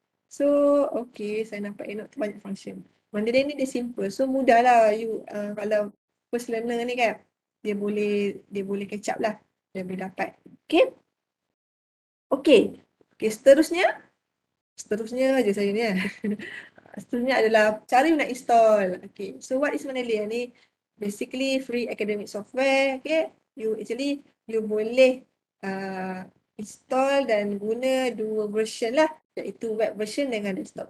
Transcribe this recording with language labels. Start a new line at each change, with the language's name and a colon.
Malay: So okay, saya nampak EndNote tu banyak function. Mendeley ni dia simple, so mudah lah you kalau
English: first learner
Malay: ni kan, dia boleh
English: catch up
Malay: lah, dia boleh dapat. Okay, seterusnya je saya ni seterusnya adalah cara you nak install.
English: Okay, so what is Mendeley ni? Basically free academic software.
Malay: Okay, you boleh install dan guna dua version lah, iaitu web version dengan desktop.